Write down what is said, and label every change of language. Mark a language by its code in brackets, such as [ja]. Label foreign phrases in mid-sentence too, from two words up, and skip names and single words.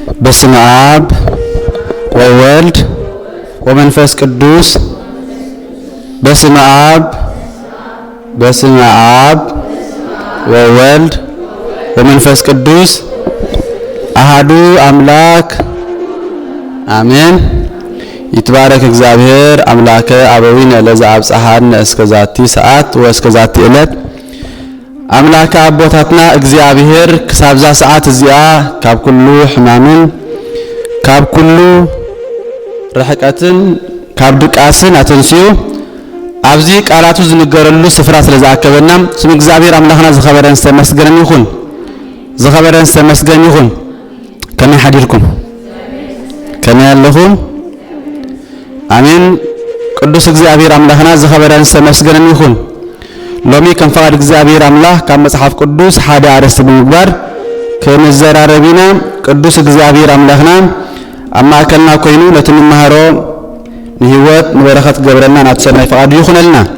[gez] በስመ አብ ወወልድ ወመንፈስ ቅዱስ በስመ አብ ወወልድ ወመንፈስ ቅዱስ አሐዱ አምላክ አሜን። ይትባረክ እግዚአብሔር አምላከ አበዊነ ለዘአብጽሐነ እስከዛቲ ሰዓት ወእስከዛቲ ዕለት [ti] አምላከ አቦታትና እግዚአብሔር ከሳብዛ ሰዓት እዚያ ካብ ኩሉ ሕማምን ካብ ኩሉ ረሕቀትን ካብ ድቃስን አተንስዩ ኣብዚ ቃላቱ ዝንገረሉ ስፍራ ስለዝኣከበና ስም እግዚአብሔር አምላኽና ዝኸበረን ዝተመስገነን ይኹን ከመይ ሓዲርኩም ከመይ ኣለኹም አሜን። ቅዱስ እግዚአብሔር አምላኽና ዝኸበረን ዝተመስገነን ይኹን። ሎሚ ከም ፈቃድ እግዚአብሔር አምላክ ካብ መጽሐፍ ቅዱስ ሓደ አርእስት ብምግባር ከመዘራረቢና ቅዱስ እግዚአብሔር አምላኽና አማከልና ኮይኑ ነቲ ንመሃሮ ንህይወት ንበረኸት ገብረና ናቱ ሰናይ ፈቃዱ ይኹነልና።